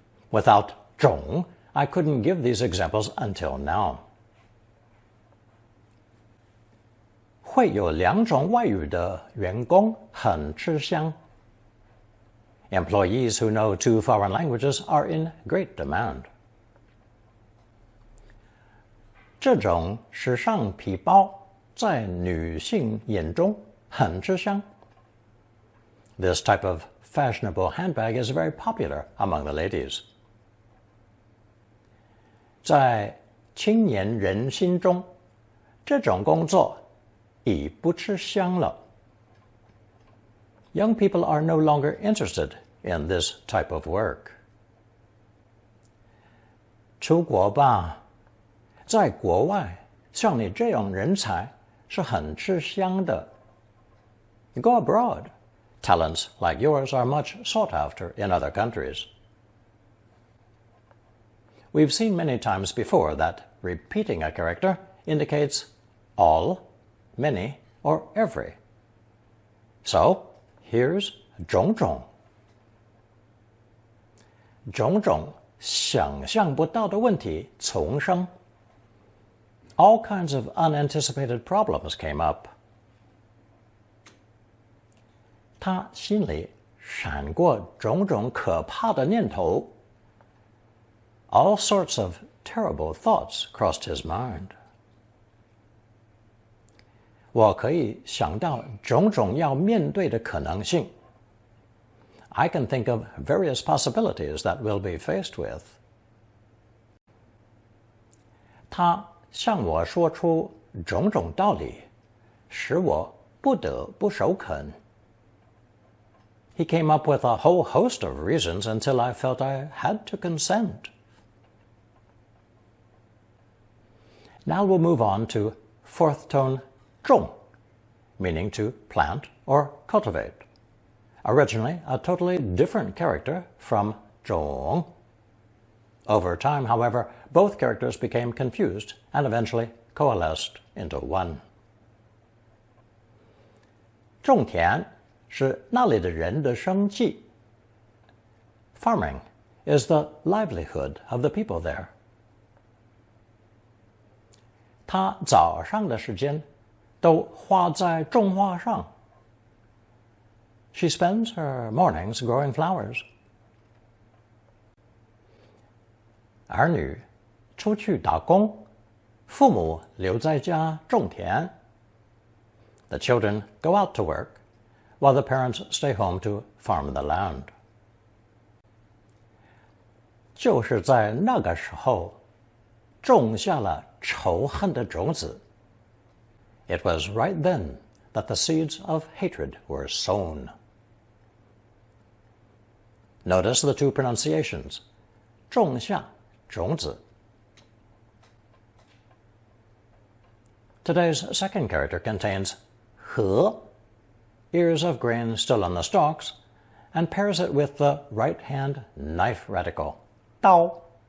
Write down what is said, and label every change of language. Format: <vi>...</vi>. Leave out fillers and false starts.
<en>Without 种, I couldn't give these examples until now.</en> <zh>会有2种外语的员工很吃香.</zh> <en>Employees who know 2 foreign languages are in great demand.</en> <zh>这种时尚皮包在女性眼中很吃香.</zh> <en>This type of fashionable handbag is very popular among the ladies.</en> <zh>在青年人心中，这种工作已不吃香了.</zh> <en>Young people are no longer interested in this type of work.</en> <zh>出国吧，在国外，像你这样人才是很吃香的.</zh> <en>Go abroad. Talents like yours are much sought after in other countries. We've seen many times before that repeating a character indicates all, many, or every. So, here's 种种.</en> <zh>种种想象不到的问题丛生.</zh> <en>All kinds of unanticipated problems came up.</en> <zh>他心里闪过种种可怕的念头.</zh> <en>All sorts of terrible thoughts crossed his mind.</en> <zh>我可以想到种种要面对的可能性.</zh> <en>I can think of various possibilities that we'll be faced with.</en> <zh>他向我说出种种道理，使我不得不首肯.</zh> <en>He came up with a whole host of reasons until I felt I had to consent. Now we'll move on to fourth tone 种, meaning to plant or cultivate. Originally a totally different character from 种. Over time, however, both characters became confused and eventually coalesced into one.</en> <zh>种田是那里的人的生计.</zh> <en>Farming is the livelihood of the people there.</en> <zh>他早上的时间都花在种花上.</zh> <en>She spends her mornings growing flowers.</en> <zh>儿女出去打工，父母留在家种田.</zh> <en>The children go out to work, while the parents stay home to farm the land.</en> <zh>就是在那个时候，种下了仇恨的种子.</zh> <en>It was right then that the seeds of hatred were sown. Notice the two pronunciations.</en> <zh>种下种子.</zh> <en>Today's second character contains 和, ears of grain still on the stalks, and pairs it with the right-hand knife radical, 刀.</en>